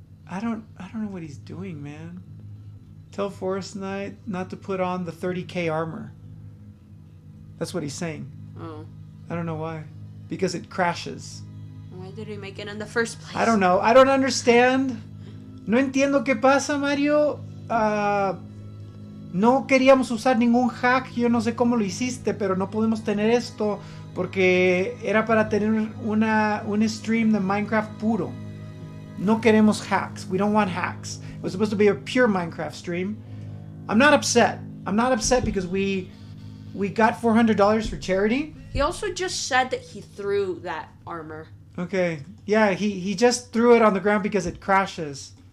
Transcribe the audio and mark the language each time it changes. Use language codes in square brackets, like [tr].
[en] I don't know what he's doing, man. Tell Forest Knight not to put on the 30k armor. That's what he's saying. Oh. I don't know why. Because it crashes. Why did he make it in the first place? I don't know. I don't understand. [es] No entiendo qué pasa, Mario. No queríamos usar ningún hack. Yo no sé cómo lo hiciste, pero no podemos tener esto porque era para tener un stream de Minecraft puro. No queremos hacks. [en] We don't want hacks. It was supposed to be a pure Minecraft stream. I'm not upset. I'm not upset because we got $400 for charity. He also just said that he threw that armor. Okay. Yeah, he just threw it on the ground because it crashes.